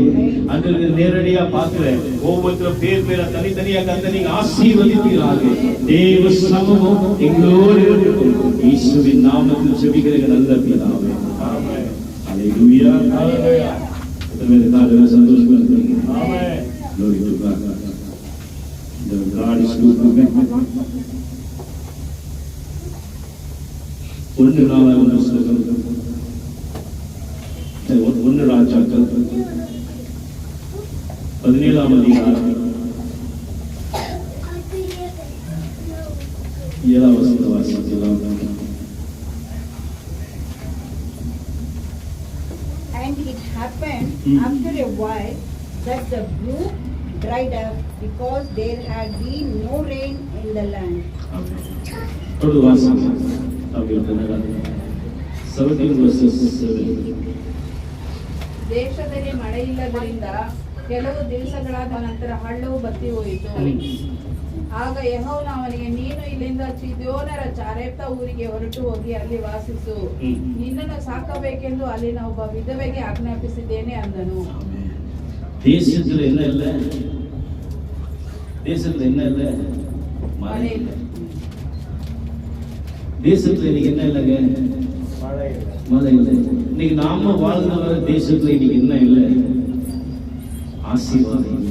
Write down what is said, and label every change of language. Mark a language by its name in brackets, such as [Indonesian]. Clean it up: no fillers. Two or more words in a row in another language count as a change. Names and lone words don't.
[Tamil] ஆண்டவரே, நேரடியா பார்க்கிறேன் ஒவ்வொருத்தரும் பேரா தனித்தனியா கர்த்தர் நீங்க ஆசீர்வதிப்பீராக. தேவ சமூகம் எங்களோடு இருக்கும். இயேசுவின் நாமத்தில் ஜெபிக்கிற நல்ல பிதாவே. ஆமென். ஹalleluya. ஹalleluya. இந்த சந்தோஷமா இருக்கீங்க. ஆமென். [English] Glory to God. The God is good to me. [Tamil] ஒன்று நாளாக புஸ்தகம், ஒன்று ராஜாக்கள் 17ஆம் அதிகாரம் 7ஆம் வசனத்தை வாசிக்கலாம். [English] And it happened after a while that the brook dried up, because there had been no rain in the land. [Tamil] தொடர்ந்து வாசிக்கலாம். 17 verses 7. [Kannada] ದೇಶದಲ್ಲಿ ಮಳೆಯಿಲ್ಲದರಿಂದ ಕೆಲವು ದಿವಸಗಳಾದ ನಂತರ ಹಳ್ಳವು ಬತ್ತಿ ಹೋಯಿತು. ಆಗ ಯೆಹೋವನು ಅವನಿಗೆ, ನೀನು ಇಲ್ಲಿಂದ ಚಿದ್ಯೋನರ ಚಾರೆಪ್ತ ಊರಿಗೆ ಹೊರಟು ಹೋಗಿ ಅಲ್ಲಿ ವಾಸಿಸು. ನಿನ್ನನ್ನು ಸಾಕಬೇಕೆಂದು ಅಲ್ಲಿನ ಒಬ್ಬ ವಿಧವೆಗೆ ಆಜ್ಞಾಪಿಸಿದ್ದೇನೆ ಅಂದನು. [Tamil] தேசத்துல என்ன இல்ல? தேசத்துல என்ன இல்ல? மழை இல்ல. தேசத்துல இன்னைக்கு என்ன இல்லங்க? மழை இல்ல. இன்னைக்கு நாம வாழ்ந்து வர தேசத்துல இன்னைக்கு என்ன இல்ல? ஆசீர்வாதம் இல்ல.